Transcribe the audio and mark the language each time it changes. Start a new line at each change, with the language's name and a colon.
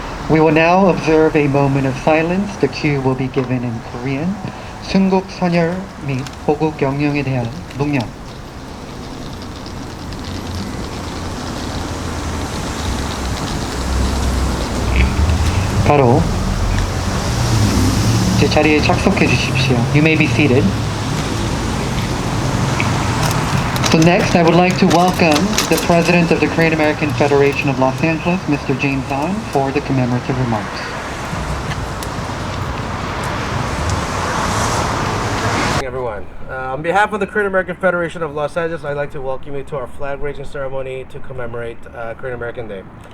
English: We will now observe a moment of silence. The cue will be given in Korean.
Korean: 순국 선열 및 호국 영령에 대한 묵념. 바로 제 자리에 착석해 주십시오.
English: You may be seated. So next, I would like to welcome the President of the Korean American Federation of Los Angeles, Mr. James An, for the commemorative remarks. Everyone, on behalf of the Korean American Federation of Los Angeles, I'd like to welcome you to our flag raising ceremony to commemorate Korean American Day.